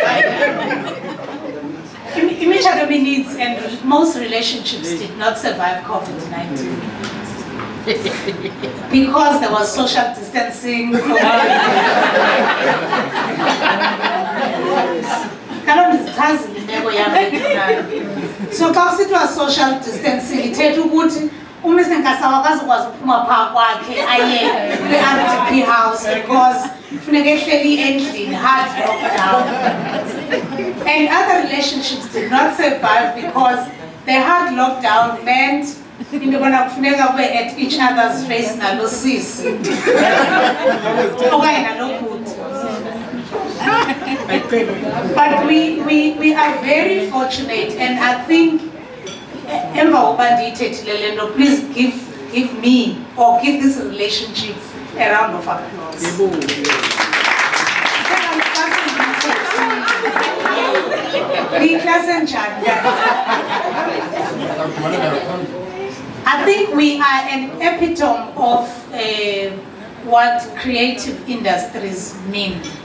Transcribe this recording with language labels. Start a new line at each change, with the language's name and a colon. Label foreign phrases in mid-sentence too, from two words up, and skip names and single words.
English: Imitshato needs, and most relationships did not survive COVID-19 because there was social distancing. So because it was social distancing,
Xhosa: ithetha ukuthi uMr Nkasa akazokwazi ukuphuma phaa kwakhe aye kwi-RDP house because kufuneka ehleli endlini,
English: hard lockdown. And other relationships did not survive because the hard lockdown meant
Xhosa: into yobana kufuneka ube
English: at each other's face
Xhosa: nalo sisi okanye nalo bhuti.
English: But we are very fortunate, and I think please give me or give this relationship a round of applause. I think we are an epitome of what creative industries mean.